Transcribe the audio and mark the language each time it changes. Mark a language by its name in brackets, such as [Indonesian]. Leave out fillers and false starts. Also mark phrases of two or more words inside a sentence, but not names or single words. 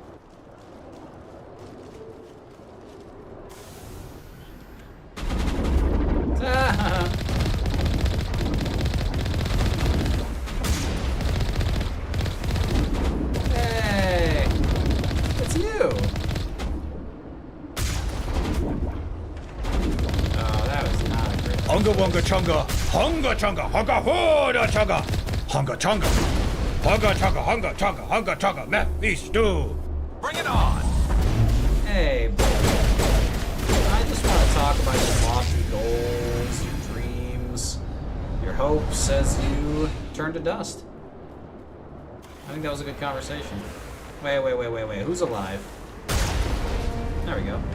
[English] Hey! It's you! Oh, that was not a great... Hunga wunga chunga, hunga chunga, hunga hooda chunga, hunga chunga, hunga chunga, hunga chunga, hunga chunga, Mephisto. Bring it on! Hey, bro. I just want to talk about your lofty goals, your dreams, your hopes as you turn to dust. I think that was a good conversation. Wait. Who's alive? There we go.